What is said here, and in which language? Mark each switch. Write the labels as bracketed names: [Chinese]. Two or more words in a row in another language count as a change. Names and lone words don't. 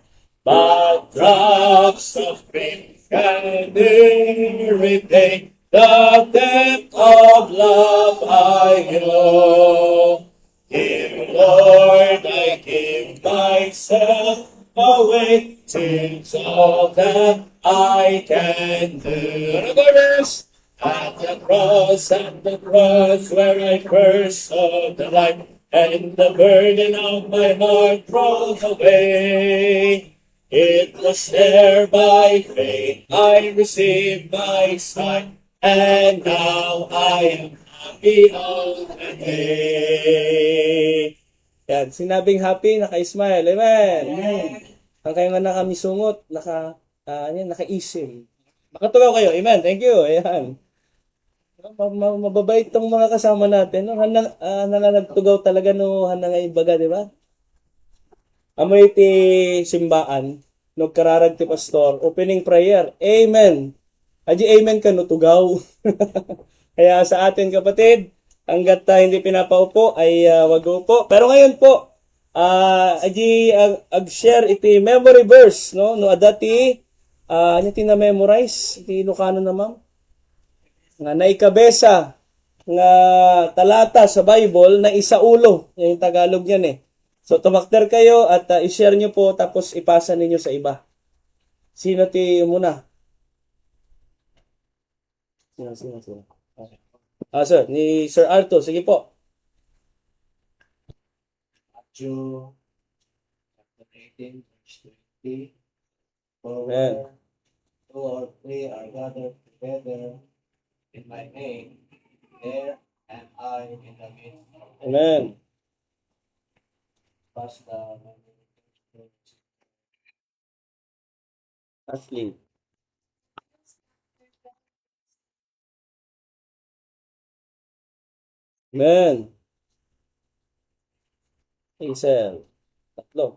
[English] But drops of rain can irritate the depth of love I know. Dear Lord, I give myself away. 'Tis all that I can do. [Filipino] Ano ba, verse? [English] At the cross, where I first saw the light, and the burden of my heart rolled away. It was there by faith I received my sight, and now I am happy all the day. [Filipino] Yan, sinabing happy, naka-smile. [Iloko] Amen. Ang kayo nga nakamisungot, naka-isim. Makatugaw kayo. [English] Amen. Thank you. [Filipino] Ayan. Mababait tong mga kasama natin. No? [Iloko] Nanganagtugaw talaga no nga ibaga, di ba? Amoy ti simbaan, no kararag ti pastor, [English] opening prayer. [Iloko] Amen. Aji amen ka no tugaw. [Filipino] Kaya sa atin kapatid, hanggat hindi pinapaupo ay wag upo. Pero ngayon po, [Iloko] aji ag-share iti memory verse, no? No adati ano ti na memorize, iti Ilocano na ma'am. Nga naikabesa nga talata [Filipino] sa Bible na isaulo, yung Tagalog yan eh. So, tumakder kayo at i-share nyo po tapos ipasa ninyo sa iba. Sino ti muna? Sino? Okay. Sir, ni Sir Arto. Sige po. [English] Matthew chapter 18, verse 20. For Amen. where two or three are gathered together in my name, there am I in the midst of them. Amen. [Filipino] Basta Ashley. Amen. Hazel. 3.